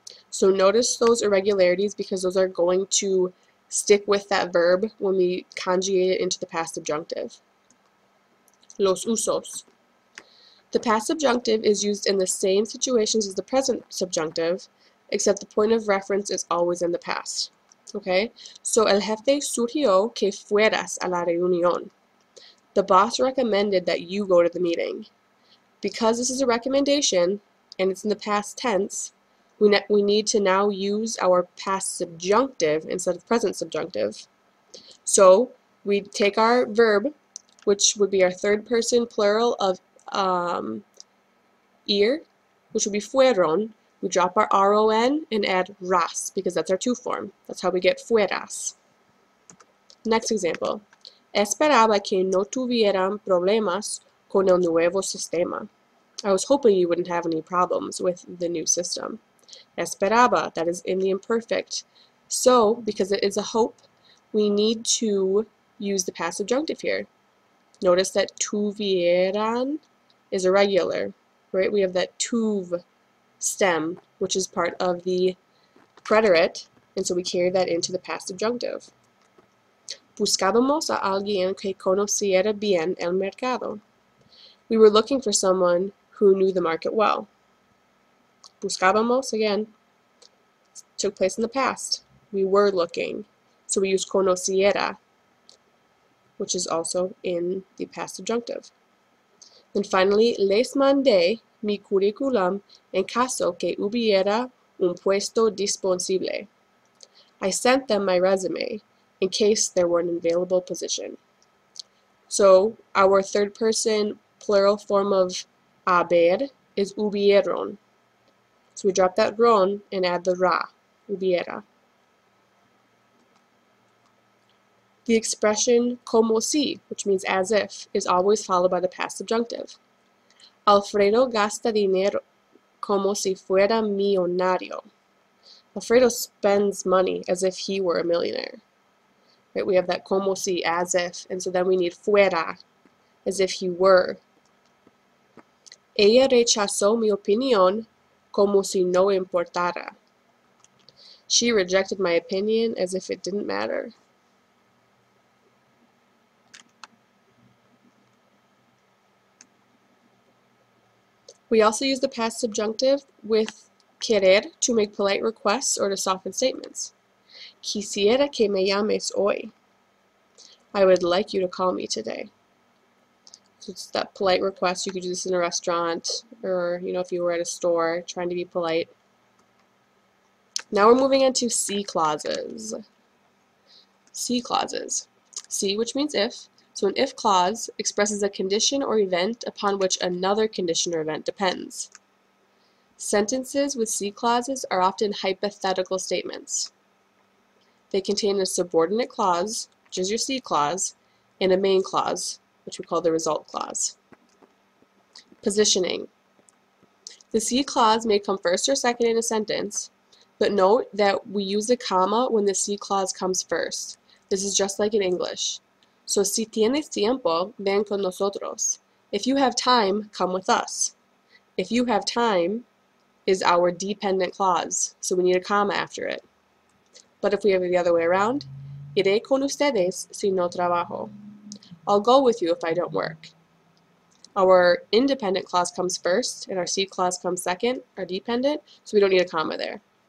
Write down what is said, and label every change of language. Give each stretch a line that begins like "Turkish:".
English: So notice those irregularities because those are going to stick with that verb when we conjugate it into the past subjunctive.
Spanish: Los usos.
English: The past subjunctive is used in the same situations as the present subjunctive, except the point of reference is always in the past. Okay, so
Spanish: el jefe sugirió que fueras a la reunión.
English: The boss recommended that you go to the meeting. Because this is a recommendation and it's in the past tense, we need to now use our past subjunctive instead of present subjunctive. So we take our verb, which would be our third person plural of ir, which would be fueron. We drop our ron and add ras because that's our to form. That's how we get fueras. Next example.
Spanish: Esperaba que no tuvieran problemas con el nuevo sistema.
English: I was hoping you wouldn't have any problems with the new system. Esperaba, that is in the imperfect. So, because it is a hope, we need to use the past subjunctive here. Notice that tuvieran is irregular, right? We have that tuv stem, which is part of the preterite, and so we carry that into the past subjunctive.
Spanish: Buscábamos a alguien que conociera bien el mercado.
English: We were looking for someone who knew the market well. Buscábamos, again, took place in the past. We were looking. So we use conociera, which is also in the past subjunctive. And finally,
Spanish: les mandé mi curriculum en caso que hubiera un puesto disponible.
English: I sent them my resume in case there were an available position. So our third person plural form of haber is hubieron. So we drop that ron and add the ra, hubiera. The expression como si, which means as if, is always followed by the past subjunctive.
Spanish: Alfredo gasta dinero como si fuera millonario.
English: Alfredo spends money as if he were a millionaire. Right? We have that como si, as if, and so then we need fuera, as if he were.
Spanish: Ella rechazó mi opinión como si no importara.
English: She rejected my opinion as if it didn't matter. We also use the past subjunctive with querer to make polite requests or to soften statements.
Spanish: Quisiera que me llames hoy.
English: I would like you to call me today. So it's that polite request. You could do this in a restaurant or, if you were at a store trying to be polite. Now we're moving on to C clauses. C clauses. C, which means if. So an if clause expresses a condition or event upon which another condition or event depends. Sentences with C clauses are often hypothetical statements. They contain a subordinate clause, which is your C clause, and a main clause, which we call the result clause. Positioning. The C clause may come first or second in a sentence, but note that we use a comma when the C clause comes first. This is just like in English.
Spanish: So, si tienes tiempo, ven con nosotros.
English: If you have time, come with us. If you have time is our dependent clause, so we need a comma after it. But if we have it the other way around,
Spanish: iré con ustedes si no trabajo.
English: I'll go with you if I don't work. Our independent clause comes first, and our C clause comes second, our dependent, so we don't need a comma there.